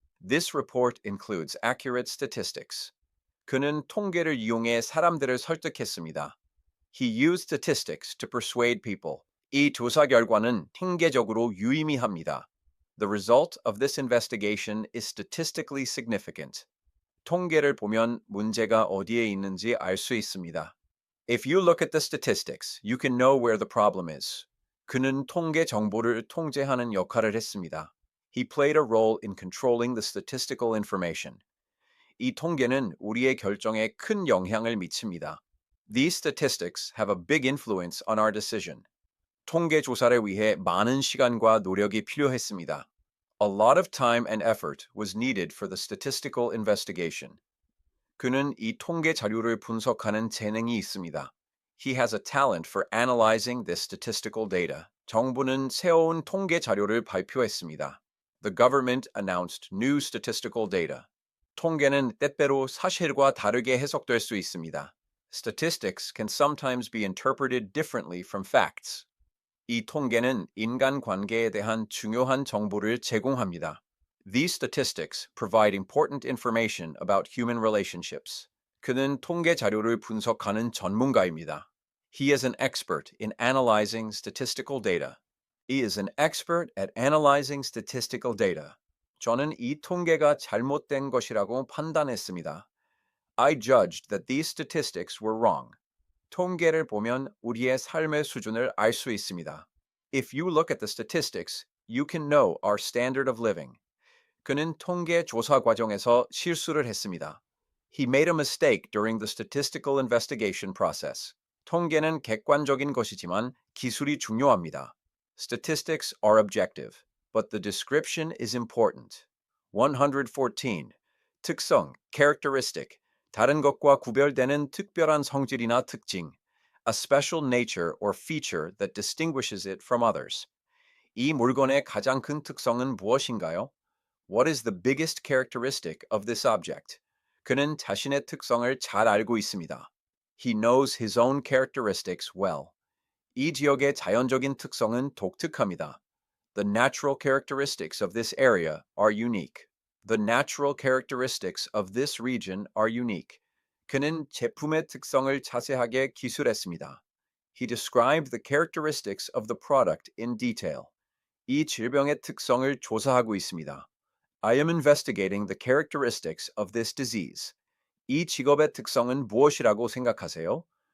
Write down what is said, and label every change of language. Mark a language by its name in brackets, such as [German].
[English] This report includes accurate statistics. [Korean] 그는 통계를 이용해 사람들을 설득했습니다. [English] He used statistics to persuade people. [Korean] 이 조사 결과는 통계적으로 유의미합니다. [English] The result of this investigation is statistically significant. [Korean] 통계를 보면 문제가 어디에 있는지 알 수 있습니다. [English] If you look at the statistics, you can know where the problem is. [Korean] 그는 통계 정보를 통제하는 역할을 했습니다. [English] He played a role in controlling the statistical information. [Korean] 이 통계는 우리의 결정에 큰 영향을 미칩니다. [English] These statistics have a big influence on our decision. [Korean] 통계 조사를 위해 많은 시간과 노력이 필요했습니다. [English] A lot of time and effort was needed for the statistical investigation. [Korean] 그는 이 통계 자료를 분석하는 재능이 있습니다. [English] He has a talent for analyzing this statistical data. [Korean] 정부는 새로운 통계 자료를 발표했습니다. [English] The government announced new statistical data. [Korean] 통계는 때때로 사실과 다르게 해석될 수 있습니다. [English] Statistics can sometimes be interpreted differently from facts. [Korean] 이 통계는 인간관계에 대한 중요한 정보를 제공합니다. [English] These statistics provide important information about human relationships. [Korean] 그는 통계 자료를 분석하는 전문가입니다. [English] He is an expert in analyzing statistical data. He is an expert at analyzing statistical data. [Korean] 저는 이 통계가 잘못된 것이라고 판단했습니다. [English] I judged that these statistics were wrong. [Korean] 통계를 보면 우리의 삶의 수준을 알 수 있습니다. [English] If you look at the statistics, you can know our standard of living. [Korean] 그는 통계 조사 과정에서 실수를 했습니다. [English] He made a mistake during the statistical investigation process. [Korean] 통계는 객관적인 것이지만 기술이 중요합니다. [English] Statistics are objective, but the description is important. 114. 특성, characteristic, [Korean] 다른 것과 구별되는 특별한 성질이나 특징, [English] a special nature or feature that distinguishes it from others. [Korean] 이 물건의 가장 큰 특성은 무엇인가요? [English] What is the biggest characteristic of this object? [Korean] 그는 자신의 특성을 잘 알고 있습니다. [English] He knows his own characteristics well. [Korean] 이 지역의 자연적인 특성은 독특합니다. [English] The natural characteristics of this area are unique. The natural characteristics of this region are unique. [Korean] 그는 제품의 특성을 자세하게 기술했습니다. [English] He described the characteristics of the product in detail. [Korean] 이 질병의 특성을 조사하고 있습니다. [English] I am investigating the characteristics of this disease. [Korean] 이 직업의 특성은 무엇이라고 생각하세요?